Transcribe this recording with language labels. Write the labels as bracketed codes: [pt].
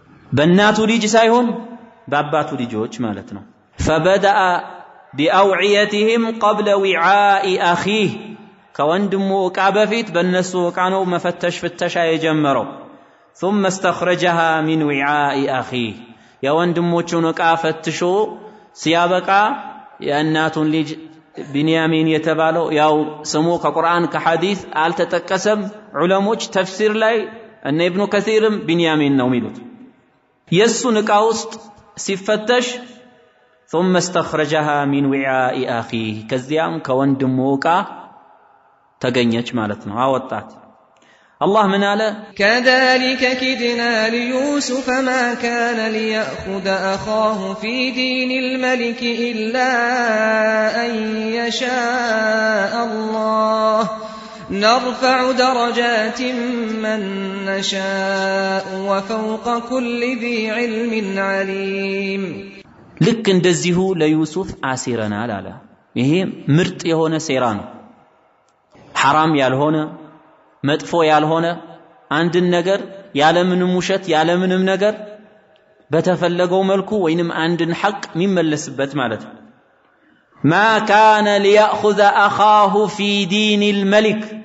[am] በእናቱ ልጅ ሳይሆን በአባቱ ልጆች ማለት ነው። [ar] فبدأ بأوعيتهم قبل وعاء أخيه [am] ከወንድሙ ዕቃ በፊት በእነሱ ዕቃ ነው መፈተሽ ፍተሻ የጀመረው። [ar] ثم استخرجها من وعاء أخيه [am] የወንድሞቹን ዕቃ ፈትሾ ሲያበቃ የእናቱን ልጅ ቢንያሚን የተባለው ያው ስሙ ከቁርአን ከሐዲስ አልተጠቀሰም። ዑለሞች ተፍሲር ላይ እነ ኢብኑ ከሲርም ቢንያሚን ነው የሚሉት። የሱን ዕቃ ውስጥ ሲፈተሽ [ar] ثم استخرجها من وعاء أخيه [am] ከዚያም ከወንድሙ ዕቃ ተገኘች ማለት ነው አወጣት። [ar] الله من على كذلك كدنا ليوسف ما كان ليأخذ أخاه في دين الملك إلا أن يشاء الله نرفع درجات من نشاء وفوق كل ذي علم عليم [am] ልክ እንደዚሁ ለዩሱፍ አሲረናል አለ። ይሄ ምርጥ የሆነ ሴራ ነው። ሐራም ያልሆነ መጥፎ ያልሆነ አንድን ነገር ያለምንም ውሸት ያለምንም ነገር በተፈለገው መልኩ ወይንም አንድን ሐቅ የሚመለስበት ማለት ነው። [ar] ما كان ليأخذ أخاه في دين الملك